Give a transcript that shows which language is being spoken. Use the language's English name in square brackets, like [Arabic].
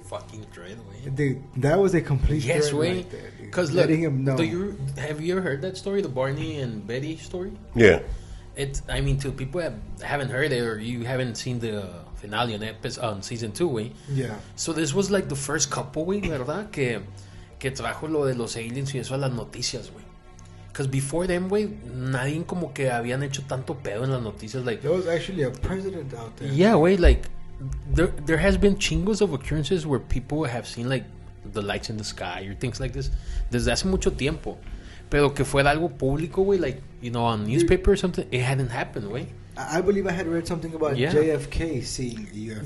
[English] Fucking dread, way. Dude, that was a complete dread right there, dude. Because letting him know. Have you ever heard that story, the Barney and Betty story? Yeah. To people haven't heard it, or you haven't seen the finale on season 2, way. Yeah. So this was like the first couple, way, ¿verdad? [Spanish] Que trajo lo de los aliens y eso a las noticias, güey. [English] Because before them, [Spanish] güey, nadie como que habían hecho tanto pedo en las noticias. [English] Like, there was actually a president out there. Yeah, güey, like... There has been chingos of occurrences where people have seen like the lights in the sky or things like this [Spanish] desde hace mucho tiempo, pero que fuera algo público, [English] güey, like on newspaper or something, it hadn't happened, güey. I believe I had read something about JFK seeing the UFO.